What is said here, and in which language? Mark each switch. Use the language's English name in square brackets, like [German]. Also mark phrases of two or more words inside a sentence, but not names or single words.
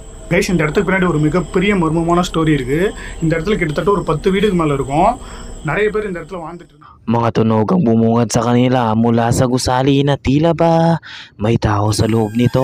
[Tamil] கைஸ் இந்த இடத்துக்கு பின்னாடி ஒரு மிகப்பெரிய மர்மமான ஸ்டோரி இருக்குது. இந்த இடத்துல கிட்டத்தட்ட ஒரு 10 வீடுக்கு மேலே இருக்கும். நிறைய பேர் இந்த இடத்துல வாழ்ந்துட்டு இருக்காங்க. [Filipino] Mga tunog ang bumungad sa kanila mula sa gusali na tila ba may tao sa loob nito.